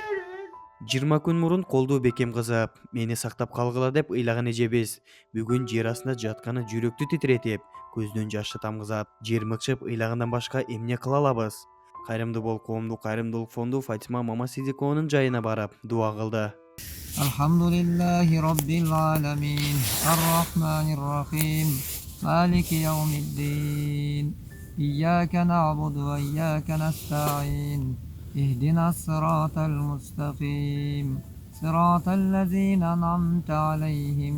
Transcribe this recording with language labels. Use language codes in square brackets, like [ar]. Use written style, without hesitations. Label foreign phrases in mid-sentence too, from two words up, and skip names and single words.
[ky] 20 күн мурун колду бекем кызып, мени сактап калгыла деп ыйлаган эжебиз бүгүн жер астында жатканы жүрөктү титиретип, көздөн жашты тамгызат. Жер мыкчып ыйлагандан башка эмне кыла алабыз? Кайрымдуу Бол коомдук кайрымдуулук фонду Фатима Мамасидикованын жайына барып дуа кылды. [ar] الحمد لله رب العالمين. الرحمن الرحيم. مالك يوم الدين. إياك نعبد وإياك نستعين. اهدنا الصراط المستقيم. صراط الذين أنعمت عليهم.